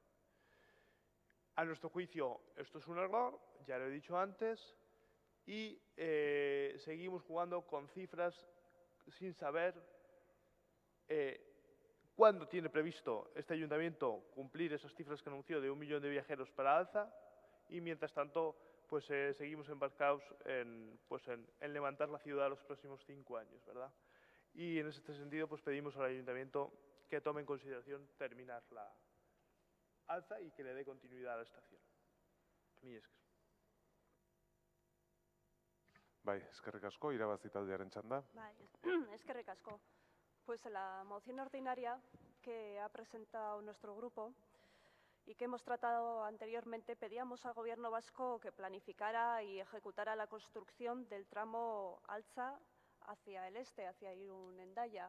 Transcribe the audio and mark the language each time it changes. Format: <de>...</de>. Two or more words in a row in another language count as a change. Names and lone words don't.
<es>A nuestro juicio, esto es un error, ya lo he dicho antes, y seguimos jugando con cifras sin saber cuándo tiene previsto este ayuntamiento cumplir esas cifras que anunció de 1 millón de viajeros para Alza, y mientras tanto pues seguimos embarcados en levantar la ciudad los próximos 5 años, ¿verdad? Y en este sentido pues pedimos al ayuntamiento que tome en consideración terminar la Alza y que le dé continuidad a la estación.</es> <eu>Mila esker. Bai, eskerrik asko, irabazi taldearen txanda. Bai, eskerrik asko.</eu> <es>Pues en la moción ordinaria que ha presentado nuestro grupo y que hemos tratado anteriormente, pedíamos al Gobierno vasco que planificara y ejecutara la construcción del tramo Alza hacia el este, hacia Irún-Hendaya.</es>